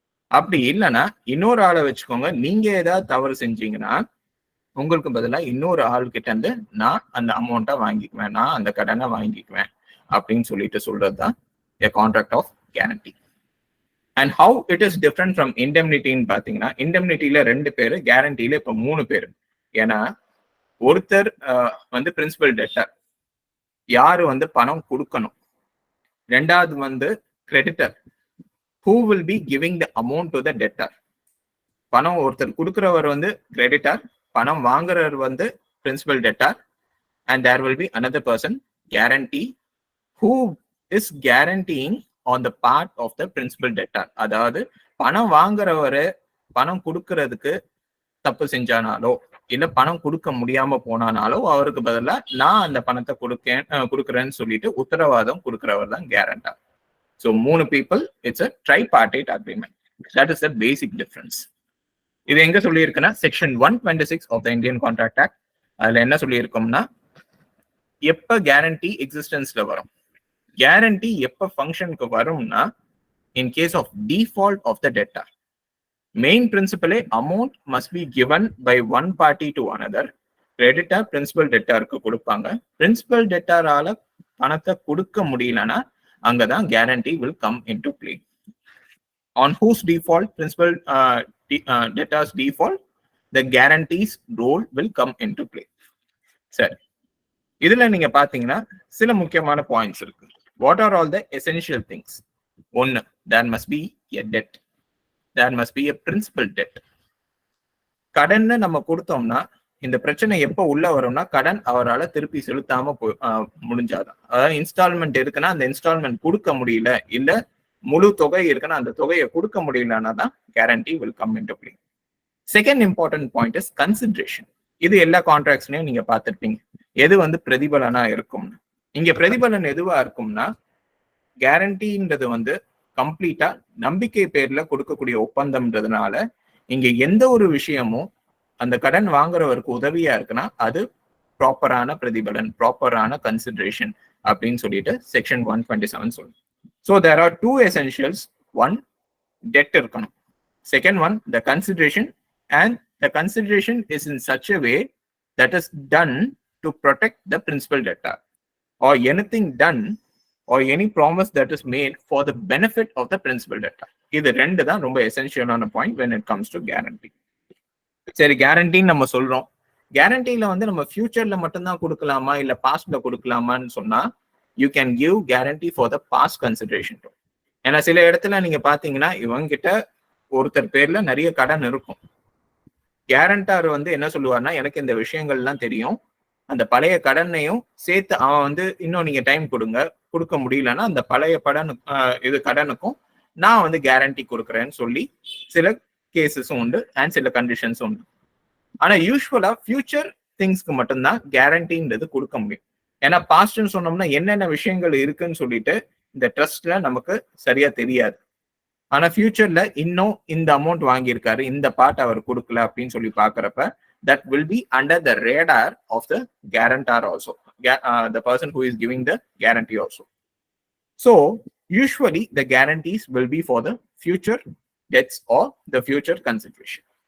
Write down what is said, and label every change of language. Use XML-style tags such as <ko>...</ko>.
<ta>அப்படி இல்லைன்னா இன்னொரு ஆளை வச்சுக்கோங்க, நீங்க ஏதாவது தவறு செஞ்சீங்கன்னா உங்களுக்கு பதிலாக இன்னொரு ஆள் கிட்ட இருந்து நான் அந்த அமௌண்ட்டை வாங்கிக்குவேன், நான் அந்த கடனை வாங்கிக்குவேன் அப்படின்னு சொல்லிட்டு சொல்றதுதான்</ta> <en>a contract of guarantee. And how it is different from indemnity</en> <ta>ன்னு பாத்தீங்கன்னா, இண்டெம்னிட்டியில 2 பேரு, கேரண்டியில இப்ப 3 பேரு. ஏன்னா ஒருத்தர் வந்து பிரின்சிபல் டெட்டர், யாரு வந்து பணம் கொடுக்கணும். ரெண்டாவது வந்து creditor,</ta> <en>who will be giving the amount to the debtor.</en> <ta>பணம் ஒருத்தர் கொடுக்கிறவர் வந்து கிரெடிட்டர், பணம் வாங்குறவர் வந்து principal deter,</ta> <en>and there will be another person, guarantee, who is guaranteeing on the part of the principal debtor.</en> <ta>அதாவது பணம் வாங்குறவரு பணம் கொடுக்கறதுக்கு தப்பு செஞ்சானாலோ இல்ல பணம் கொடுக்க முடியாம போனானாலோ அவருக்கு பதிலா நான் அந்த பணத்தை கொடுக்குறேன்னு சொல்லிட்டு உத்தரவாதம் கொடுக்கிறவர் தான் guarantor.</ta> <en>So 3 people, it's a tripartite agreement. That is the basic difference.</en> <ta>இது எங்க சொல்லியிருக்குன்னா</ta> <en>Section 126 of the Indian Contract Act.</en> <ta>அதுல என்ன சொல்லியிருக்கோம்னா எப்ப கேரண்டி எக்ஸிஸ்டன்ஸ்ல வரும், கேரண்டி எப்ப ஃபங்க்ஷனுக்கு வரும்னா</ta> <en>In case of default of the debtor. Main பிரின்சிபலே amount must be given by one party to another.</en> <ta>Creditor principal டெட்டாருக்கு கொடுப்பாங்க. பிரின்சிபல் டெட்டாரால பணத்தை கொடுக்க முடியலன்னா அங்கதான் guarantee</ta> <en>Will come into play. On whose default, principal debtors default, the guarantees role will come into play.</en> <ta>சரி, இதுல நீங்க பாத்தீங்கன்னா சில முக்கியமான பாயிண்ட்ஸ் இருக்கு.</ta> <en>What are all the essential things? ஒன்னு, there must be a debt. There must be a principal debt.</en> <ta>கடன் நம்ம கொடுத்தோம்னா இந்த பிரச்சனை எப்ப உள்ள வரும்னா கடன் அவரால் திருப்பி செலுத்தாம முடிஞ்சாதான். அதாவது இன்ஸ்டால்மெண்ட் இருக்குன்னா அந்த இன்ஸ்டால்மெண்ட் கொடுக்க முடியல, இல்ல முழு தொகை இருக்குன்னா அந்த தொகையை கொடுக்க முடியலன்னா தான் guarantee will come into play. Second important point is consideration. இது எல்லா கான்ட்ராக்ட்ஸ்லயும் நீங்க பார்த்திருப்பீங்க. எது வந்து பிரதிபலனா இருக்கும்னு. இங்க பிரதிபலன் எதுவா இருக்கும்னா கேரண்டின்றது வந்து கம்ப்ளீட்டா நம்பிக்கை பேர்ல கொடுக்கக்கூடிய ஒப்பந்தம்ன்றதுனால இங்க எந்த ஒரு விஷயமும் அந்த கடன் வாங்குறவருக்கு உதவியா இருக்குன்னா அது ப்ராப்பரான பிரதிபலன், ப்ராப்பரான கன்சிடரேஷன் அப்படின்னு சொல்லிட்டு செக்ஷன் 127 சொல்லுங்க.</ta> <en>So there are two essentials. One, debt இருக்கணும். Second one, the consideration, and the consideration is in such a way that is done to protect the principal debtor, or anything done or any promise that is made for the benefit of the principal debtor.</en> <ta>இது ரெண்டு தான் ரொம்ப எசென்ஷியலான point</ta> <en>when it comes to guarantee.</en> <ta>சரி, கேரண்டின்னு நம்ம சொல்றோம். கேரண்டியில வந்து நம்ம ஃபியூச்சர்ல மட்டும்தான் கொடுக்கலாமா இல்ல பாஸ்ட்ல கொடுக்கலாமான்னு சொன்னா</ta> <en>you can give guarantee for the past consideration too.</en> <ta>ஏன்னா சில இடத்துல நீங்க பாத்தீங்கன்னா இவங்க கிட்ட ஒருத்தர் பேர்ல நிறைய கடன் இருக்கும். கேரண்டார் வந்து என்ன சொல்லுவார்னா எனக்கு இந்த விஷயங்கள்லாம் தெரியும், அந்த பழைய கடனையும் சேர்த்து அவன் வந்து இன்னும் நீங்க டைம் கொடுக்க முடியலன்னா அந்த பழைய கடனுக்கும் நான் வந்து கேரண்டி கொடுக்குறேன்னு சொல்லி சில கேசஸும் உண்டு அண்ட் சில கண்டிஷன்ஸும் உண்டு. ஆனா யூஸ்வலா ஃபியூச்சர் திங்ஸ்க்கு மட்டும்தான் கேரண்டின்றது கொடுக்க முடியும். ஏன்னா பாஸ்ட்னு சொன்னோம்னா என்னென்ன விஷயங்கள் இருக்குன்னு சொல்லிட்டு இந்த ட்ரஸ்ட்ல நமக்கு சரியா தெரியாது. ஆனா ஃபியூச்சர்ல இன்னும் இந்த அமௌண்ட் வாங்கியிருக்காரு, இந்த பார்ட் அவர் கொடுக்கல அப்படின்னு சொல்லி பாக்குறப்ப</ta> <en>that will be under the radar of the guarantor also, the person who is giving the guarantee also. So usually the guarantees will be for the future debts or the future consideration.</en>